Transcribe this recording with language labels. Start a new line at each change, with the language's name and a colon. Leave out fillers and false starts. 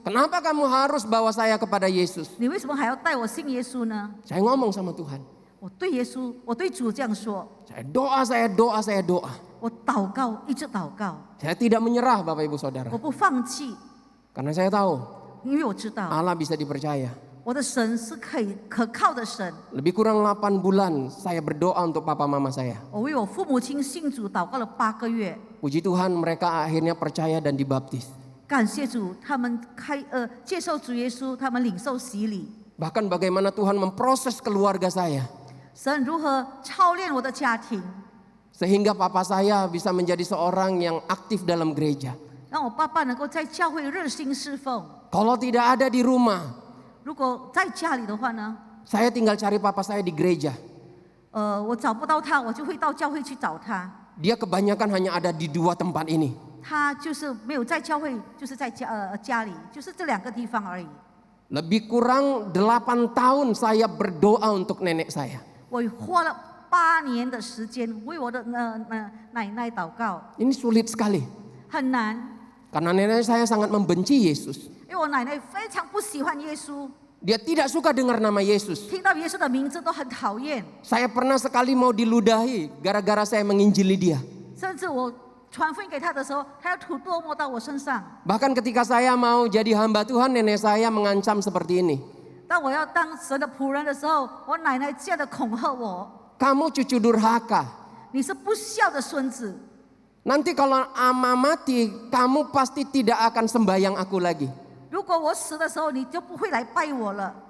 Indonesian: Kenapa kamu harus bawa saya kepada Yesus?
Chinese: 你为什么还要带我信耶稣呢？
Indonesian: Saya ngomong sama Tuhan.
Chinese: 我对耶稣，我对主这样说，
Indonesian: Saya doa.
Chinese: 我祷告，一直祷告，
Indonesian: Saya tidak menyerah Bapak Ibu Saudara.
Chinese: 我不放弃，
Indonesian: Karena saya tahu
Chinese: 因为我知道
Indonesian: Allah bisa dipercaya.
Chinese: 我的神是可靠的神。
Indonesian: Lebih kurang 8 bulan saya berdoa untuk papa mama saya.
Chinese: 我为我父母亲信主祷告了8个月，
Indonesian: Puji Tuhan mereka akhirnya percaya dan dibaptis.
Chinese: 感谢主，他们接受主耶稣，他们领受洗礼。
Indonesian: Bahkan bagaimana Tuhan memproses keluarga saya.
Chinese: 神如何操练我的家庭，
Indonesian: Sehingga papa saya bisa menjadi seorang yang aktif dalam gereja.
Chinese: 让我爸爸能够在教会热心侍奉。
Indonesian: Kalau tidak ada di rumah,
Chinese: 如果在家里的话呢，
Indonesian: saya tinggal cari papa saya di gereja.
Chinese: 我找不到他，我就会到教会去找他。
Indonesian: Dia kebanyakan hanya ada di 2 tempat ini.
Chinese: 他就是没有在教会，就是在家里，就是这2个地方而已。
Indonesian: Lebih kurang 8 tahun saya berdoa untuk nenek saya.
Chinese: 我花了8年的时间为我的奶奶祷告，
Indonesian: Ini sulit sekali.
Chinese: 很难，
Indonesian: Karena nenek saya sangat membenci Yesus.
Chinese: 因为我奶奶非常不喜欢耶稣，
Indonesian: Dia tidak suka dengar nama Yesus.
Chinese: 听到耶稣的名字都很讨厌，
Indonesian: Saya pernah sekali mau diludahi gara-gara saya menginjili dia.
Chinese: 甚至我传福音给他的时候，他要吐唾沫到我身上。
Indonesian: Bahkan ketika saya mau jadi hamba Tuhan, nenek saya mengancam seperti ini.
Chinese: 当我要当神的仆人的时候，我奶奶这样的恐吓我：
Indonesian: Kamu cucu durhaka.
Chinese: 你是不孝的孙子，
Indonesian: Nanti kalau ama mati, kamu pasti tidak akan sembahyang aku lagi.
Chinese: 如果我死的时候，你就不会来拜我了。